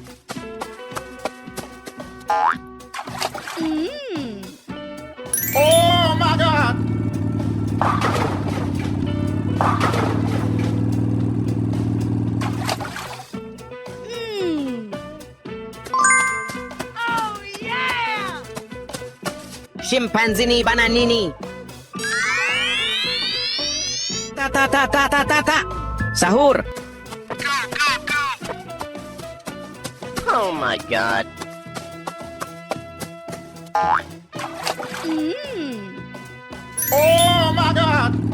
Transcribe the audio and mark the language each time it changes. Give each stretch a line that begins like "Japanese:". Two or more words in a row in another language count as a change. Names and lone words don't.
English: Oh my god. Oh yeah! Scimpanzini bananini. Ta ta ta ta ta ta ta. Sahur. Oh my god. Oh my god.